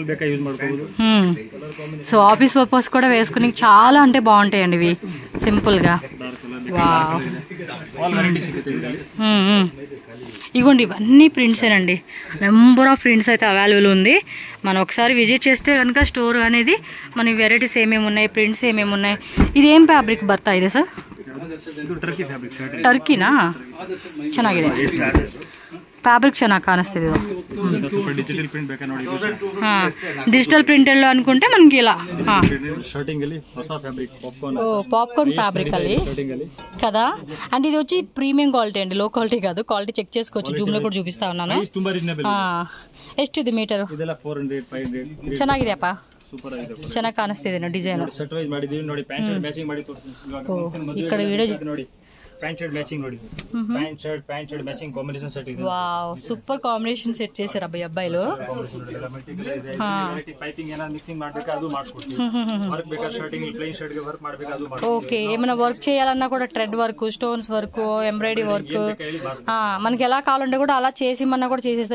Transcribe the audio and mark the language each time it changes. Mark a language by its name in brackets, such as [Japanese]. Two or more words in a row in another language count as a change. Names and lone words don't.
[Telugu] సో [English] office purpose [Telugu] కూడా వేసుకుని చాలా అంటే బాగుంటాయండి ఇవి సింపుల్గా. ఇగోండి ఇవన్నీ ప్రింట్సేనండి, [English] number of prints [Telugu] అయితే అవైలబుల్ ఉంది. మనం ఒకసారి విజిట్ చేస్తే కనుక స్టోర్ అనేది మన వెరైటీస్ ఏమేమి ఉన్నాయి, ప్రింట్స్ ఏమేమి ఉన్నాయి. ఇది ఏం ఫ్యాబ్రిక్ [Kannada] ಬರ್ತಾ ಇದೆ ಸರ್? ಟರ್ಕಿನಾ? ಚೆನ್ನಾಗಿದೆ ಫ್ಯಾಬ್ರಿಕ್, ಚೆನ್ನಾಗಿ ಕಾಣಿಸ್ತಿದೆ ಇದು. [Telugu] డిజిటల్ ప్రింటెడ్లో అనుకుంటే మనకి ఇలా [English] popcorn fabric [Telugu] ಅಲ್ಲಿ కదా. అండ్ ఇది వచ్చి [English] premium quality [Telugu] అండి, [English] low quality [Telugu] కాదు. [English] quality check [Telugu] చేసుకోవచ్చు, జూమ్ లో కూడా చూపిస్తా ఉన్నాను. [Kannada] ಎಷ್ಟು ಇದು ಮೀಟರ್? ಚೆನ್ನಾಗಿದೆ ಅಪ್ಪ, ಚೆನ್ನಾಗಿ ಕಾಣಿಸ್ತಿದೆ ನೋಡಿ ಡಿಸೈನ್. [Telugu] ఇక్కడ వీడియో వావ్, [English] super combination [Telugu] సెట్ చేశారు అబ్బాయి అబ్బాయిలు. ఓకే, ఏమైనా వర్క్ చేయాలన్నా కూడా [English] thread work, stones work, embroidery work [Telugu] మనకి ఎలా కావాలంటే కూడా అలా చేసి మన కూడా చేసేస్తారు.